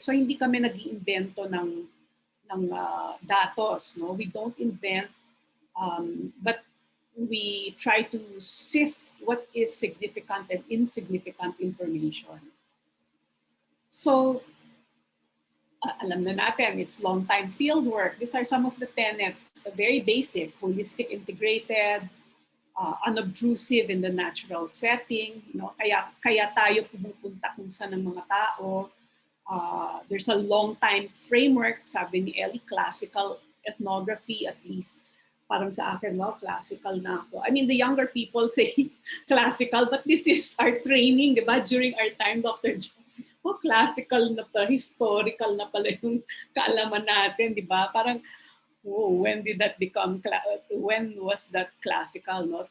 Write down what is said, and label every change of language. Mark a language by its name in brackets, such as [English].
[Filipino] So hindi kami nag-iimbento ng datos, no? [English] We don't invent, but we try to sift what is significant and insignificant information. So, [Filipino] alam na natin, [English] it's long-time field work. These are some of the tenets, very basic, holistic, integrated, unobtrusive in the natural setting. [Filipino] Kaya tayo pumupunta kung saan ng mga tao. [English] There's a long-time framework, [Filipino] sabi ni Ellie, [English] classical ethnography, at least [Filipino] parang sa akin, wow, classical na ako. [English] I mean, the younger people say classical, but this is our training, di ba? During our time, [Filipino] Dr. John. Oh, classical na pala, historical na pala yung kaalaman natin, di ba? [English] Parang, oh, when did that become, when was that classical, no?